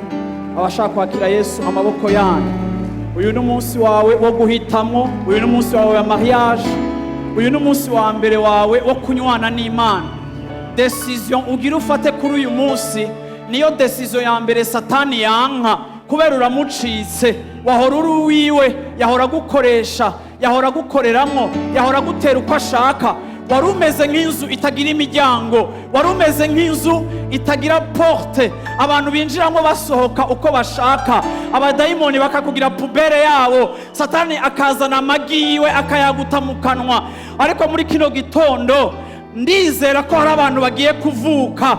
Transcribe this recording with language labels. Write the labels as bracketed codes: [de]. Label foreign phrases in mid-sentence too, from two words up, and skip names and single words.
[rn] Abashaka kwakira Yesu amaboko yanyu. Uyu ni umunsi wawe wo guhitamo, uyu ni umunsi wawe wa mariage, uyu ni umunsi wa mbere wawe wo kunywana n'Imana. Decision ugira ufate kuri uyu munsi niyo decision ya mbere Satani yanka, kubera uramucitse. Wahora uri uwiwe, yahora gukoresha, yahora gukoreramo, yahora gutera uko ashaka. Wari umeze nk'inzu itagira imiryango, wari umeze nk'inzu itagira porte, abantu binjiramo basohoka uko bashaka. Abadayimoni bakakugira pubere yabo, Satani akazana amagi yiwe akayaguta mu kanwa. Ariko muri kino gitondo ndizera ko hari abantu bagiye kuvuka.